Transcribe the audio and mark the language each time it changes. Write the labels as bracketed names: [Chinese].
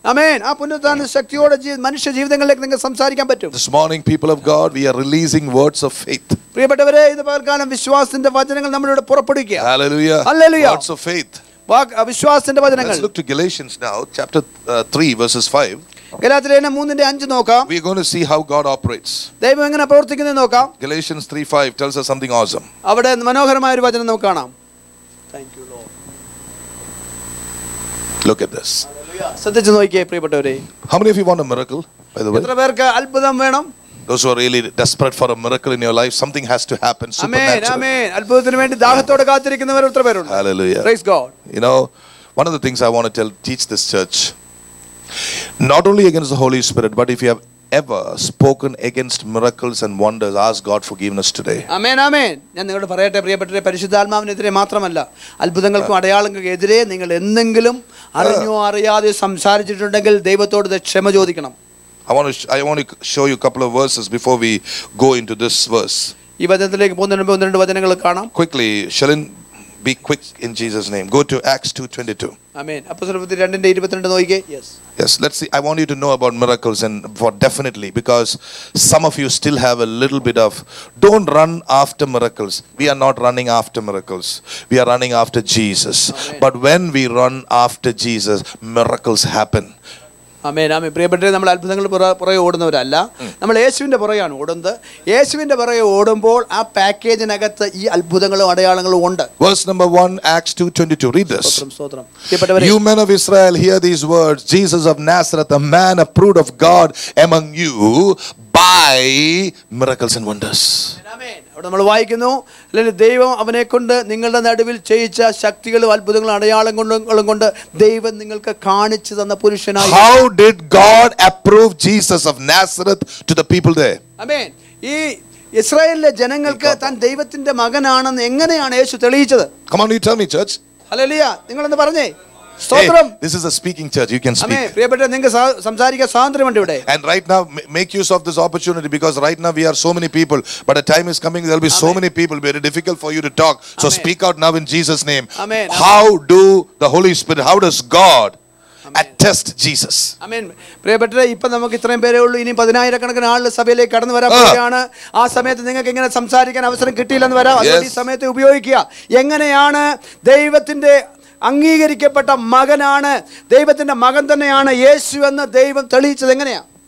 [Malayalam] ആമേൻ. ആ പുനരുത്ഥാന ശക്തിയോടെ മനുഷ്യ ജീവിതങ്ങളിലേക്ക് നിങ്ങൾക്ക് സംസാരിക്കാൻ പറ്റും. [English] This morning, people of God, we are releasing words of faith. [Malayalam] പ്രിയപ്പെട്ടവരെ, ഇത് പകൽക്കാലം വിശ്വാസത്തിന്റെ വചനങ്ങൾ നമ്മളിവിടെ പുറപ്പെടുവിക്കുക. [English] Hallelujah. Hallelujah. Words of faith. [Malayalam] വിശ്വാസത്തിന്റെ വചനങ്ങൾ. [English] Let's look to Galatians now, chapter 3, verses 5. [Malayalam] ഗലാത്യലേഖനം 3:5 നോക്കാം. [English] We're going to see how God operates. [Malayalam] ദൈവം എങ്ങനെ പ്രവർത്തിക്കുന്നത് നോക്കാം. [English] Galatians 3:5 tells us something awesome. [Malayalam] അവിടെ മനോഹരമായ ഒരു വചനം നമുക്ക് കാണാം. [English] Thank you Lord. Look at this. [Malayalam] ശ്രദ്ധിച്ചു നോക്കിയേ പ്രിയപ്പെട്ടവരെ. [English] How many of you want a miracle, by the way? [Malayalam] എത്ര പേർക്ക് അത്ഭുതം വേണം? [English] Those who are really desperate for a miracle in your life, something has to happen [Malayalam] amen [English] supernatural. [Malayalam] ആമേൻ. അത്ഭുതത്തിന് വേണ്ടി ദാഹത്തോടെ കാത്തിരിക്കുന്നവർ എത്ര പേരുണ്ട്? [English] Hallelujah. Praise God. You know, one of the things I want to teach this church, not only against the Holy Spirit, but if you have ever spoken against miracles and wonders, ask God forgiveness today. [Malayalam] ആമേൻ ആമേൻ. ഞാൻ നിങ്ങളോട് പറയട്ടെ പ്രിയപ്പെട്ടവരെ, പരിശുദ്ധാത്മാവിനെതിരെ മാത്രമല്ല, അത്ഭുതങ്ങൾക്കും അടയാളങ്ങൾക്കും എതിരെ നിങ്ങൾ എന്തെങ്കിലും അറിഞ്ഞോ അറിയാതെ സംസാരിച്ചിട്ടുണ്ടെങ്കിൽ ദൈവത്തോട് ക്ഷമ ചോദിക്കണം. [English] I want to show you a couple of verses before we go into this verse. [Malayalam] ഈ വചനത്തിലേക്ക് പോകുന്നതിന് മുമ്പ് 1-2 വചനങ്ങൾ കാണാം. [English] Quickly, Shalin, be quick in Jesus' name. Go to Acts 2:22. [Malayalam] ആമേൻ. അപ്പോസ്തലപ്രവൃത്തി 2:22 നോക്കിക്കേ. [English] Yes, let's see. I want you to know about miracles, and for definitely, because some of you still have a little bit of, don't run after miracles. We are not running after miracles. We are running after Jesus. Amen. But when we run after Jesus, miracles happen. [Malayalam] ആമേൻ ആമേൻ. പ്രിയപ്പെട്ടവരെ, നമ്മൾ അത്ഭുതങ്ങൾ പുറകെ ഓടുന്നവരല്ല, നമ്മൾ യേശുവിന്റെ പുറകെയാണ് ഓടുന്നത്. യേശുവിന്റെ പുറകെ ഓടുമ്പോൾ ആ പാക്കേജിനകത്ത് ഈ അത്ഭുതങ്ങളും അടയാളങ്ങളും ഉണ്ട്. [English] Verse number 1, Acts 2:22. Read this. [Malayalam] സ്തോത്രം. പ്രിയപ്പെട്ടവരെ, [English] You men of Israel, hear these words. Jesus of Nazareth, a man approved of God among you by miracles and wonders. [Malayalam] അവിടെ നമ്മൾ വായിക്കുന്നു, അല്ലെങ്കിൽ ദൈവം അവനെ കൊണ്ട് നിങ്ങളുടെ നടുവിൽ ചെയ്യിച്ച ശക്തികളും അത്ഭുതങ്ങളും അടയാളങ്ങളും കൊണ്ട് ദൈവം നിങ്ങൾക്ക് കാണിച്ചു തന്ന പുരുഷനായി. [English] How did God approve Jesus of Nazareth to the people there? [Malayalam] ആമേൻ. ഈ ഇസ്രായേലിലെ ജനങ്ങൾക്ക് താൻ ദൈവത്തിന്റെ മകനാണെന്ന് എങ്ങനെയാണ് യേശു തെളിയിച്ചത്? [English] Come on, you tell me, church. [Malayalam] Hallelujah. നിങ്ങളൊന്ന് പറഞ്ഞേ. [English] Hey, this is a speaking church. You can speak. [Malayalam] ആമേൻ. പ്രിയപ്പെട്ട, നിങ്ങൾക്ക് സംസാരിക്കാൻ സ്വാതന്ത്ര്യമുണ്ട് ഇവിടെ. [English] And right now, make use of this opportunity, because right now we are so many people, but a time is coming, there will be so many people, very difficult for you to talk. So Amen. speak out now in Jesus' name. Amen. How do the Holy Spirit, how does God attest Jesus. [Malayalam] ആമേൻ. പ്രിയപ്പെട്ടവരെ, ഇപ്പൊ നമുക്ക് ഇത്രയും പേരേ ഉള്ളൂ. ഇനി 10,000-കണക്കിന് ആളുകൾ സഭയിലേക്ക് കടന്നു വരാൻ പോവുകയാണ്. ആ സമയത്ത് നിങ്ങൾക്ക് ഇങ്ങനെ സംസാരിക്കാൻ അവസരം കിട്ടിയില്ലെന്ന് വരാം. അതുകൊണ്ട് ഈ സമയത്ത് ഉപയോഗിക്കുക. എങ്ങനെയാണ് ദൈവത്തിന്റെ അംഗീകരിക്കപ്പെട്ട മകനാണ്, ദൈവത്തിന്റെ മകൻ തന്നെയാണ് യേശു എന്ന് ദൈവം തെളിയിച്ചത് എങ്ങനെയാ?